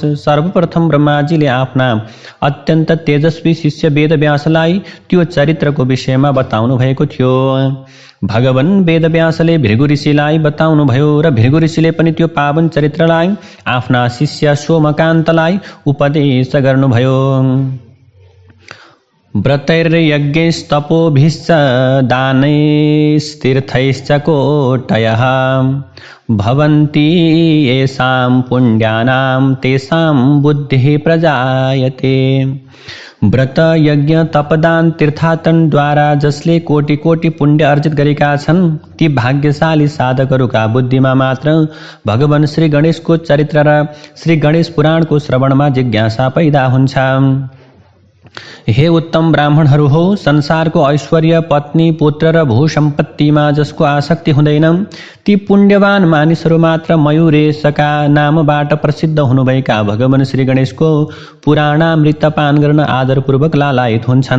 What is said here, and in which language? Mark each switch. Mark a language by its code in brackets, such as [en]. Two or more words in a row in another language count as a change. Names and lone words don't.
[ne] सर्वप्रथम ब्रह्माजीले आफ्ना अत्यन्त तेजस्वी शिष्य वेदव्यासलाई त्यो चरित्रको विषयमा बताउनु भएको थियो। भगवान वेदव्यासले भृगु ऋषिलाई बताउनुभयो र भृगु ऋषिले पनि त्यो पावन चरित्रलाई आफ्ना शिष्य सोमकान्तलाई उपदेश गर्नुभयो। [sa] व्रतैर्यज्ञैस्तपोभिश्च दानैस्तीर्थैश्च कोटयः भवन्ति येषां पुण्यानां तेषां बुद्धिः प्रजायते। [ne] व्रत, यज्ञ, तपदान, तीर्थाटनद्वारा जसले कोटि कोटि पुण्य अर्जित गरेका छन्, ती भाग्यशाली साधकहरूका बुद्धिमा मात्र भगवान श्री गणेशको चरित्र र श्री गणेश पुराणको श्रवणमा जिज्ञासा पैदा हुन्छ। हे उत्तम ब्राह्मणहरू हो, संसारको ऐश्वर्य, पत्नी, पुत्र र भू सम्पत्तिमा जसको आसक्ति हुँदैन, ती पुण्यवान मानिसहरू मात्र मयूरेशका नामबाट प्रसिद्ध हुनुभएका भगवान श्री गणेशको पुराणामृत पान गर्न आदरपूर्वक लालायित हुन्छन्।